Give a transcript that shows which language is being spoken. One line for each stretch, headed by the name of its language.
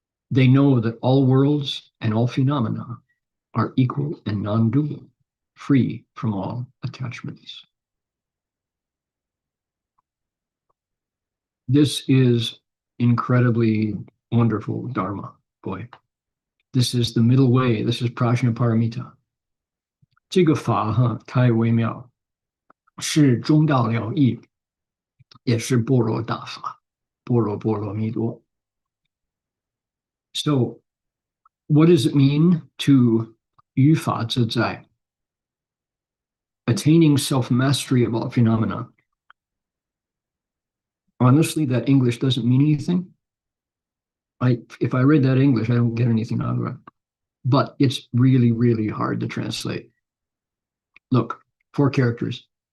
English: They know that all worlds and all phenomena are equal and non-dual, free from all attachments. This is incredibly wonderful Dharma, boy. This is the middle way. This is Prajnaparamita.
Chinese: 这个法太微妙，是中道了义，也是般若大法，般若波罗蜜多。
English: So, what does it mean to
Chinese: 于法自在?
English: Attaining self-mastery of all phenomena. Honestly, that English doesn't mean anything. If I read that English, I don't get anything out of it. But it's really, really hard to translate. Look, 4 characters.